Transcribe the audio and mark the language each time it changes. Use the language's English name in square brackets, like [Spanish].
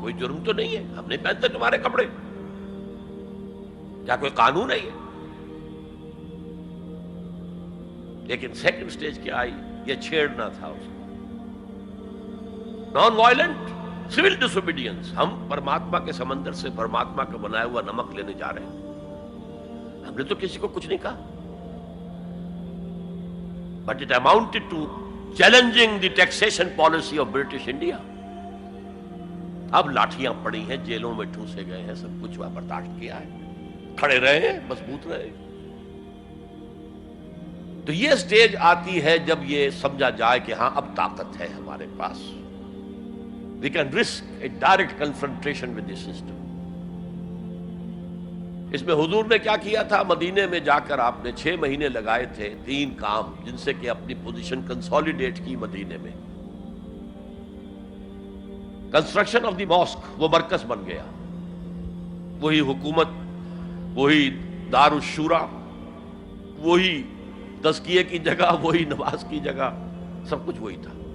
[Urdu] کوئی جرم تو نہیں ہے، ہم نہیں پہنتے تمہارے کپڑے، کیا کوئی قانون ہے یہ؟ لیکن سیکنڈ سٹیج کیا آئی؟ یہ چھیڑنا تھا اس کو. [English] non violent civil disobedience, [Urdu] ہم پرماتما کے سمندر سے پرماتما کا بنایا ہوا نمک لینے جا رہے ہیں، ہم نے تو کسی کو کچھ نہیں کہا. [English] But it amounted to challenging the taxation policy of British India. [Urdu] اب لاٹھیاں پڑی ہیں، جیلوں میں ٹھوسے گئے ہیں، سب کچھ برداشت کیا ہے، کھڑے رہے ہیں، مضبوط رہے. تو یہ سٹیج آتی ہے جب یہ سمجھا جائے کہ ہاں اب طاقت ہے ہمارے پاس. [English] We can risk a direct confrontation with the system. [Urdu] اس میں حضور نے کیا کیا تھا؟ مدینے میں جا کر آپ نے 6 مہینے لگائے تھے، 3 کام جن سے کہ اپنی پوزیشن کنسالیڈیٹ کی مدینے میں. [English] construction of the mosque, [Urdu] وہ مرکز بن گیا، وہی حکومت، وہی دار الشورا، وہی تزکیے کی جگہ، وہی نماز کی جگہ، سب کچھ وہی تھا.